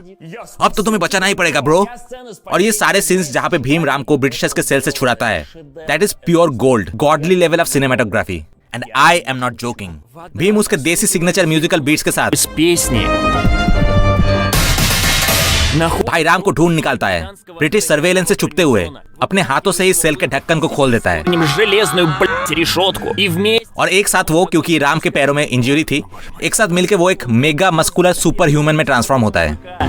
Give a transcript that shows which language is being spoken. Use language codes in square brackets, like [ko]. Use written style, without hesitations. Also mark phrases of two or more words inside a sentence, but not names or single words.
[hi] अब तो तुम्हें बचाना ही पड़ेगा ब्रो। और ये सारे सीन्स जहाँ पे भीम राम को ब्रिटिशर्स के सेल से छुड़ाता है, [en] that is pure gold, godly level of cinematography, and I am not joking. [hi] भीम उसके देसी [en] signature musical beats [hi] के साथ [ru] С песни. [hi] भाई राम को ढूंढ निकालता है, [en] British surveillance [hi] से छुपते हुए अपने हाथों से इस सेल के ढक्कन को खोल देता है। [ru] Железную, блядь, решетку. И вместе... [hi] और एक साथ वो, क्योंकि राम के पैरों में इंजरी थी, एक साथ मिलके वो एक [en] mega muscular super human [hi] में ट्रांसफॉर्म होता है।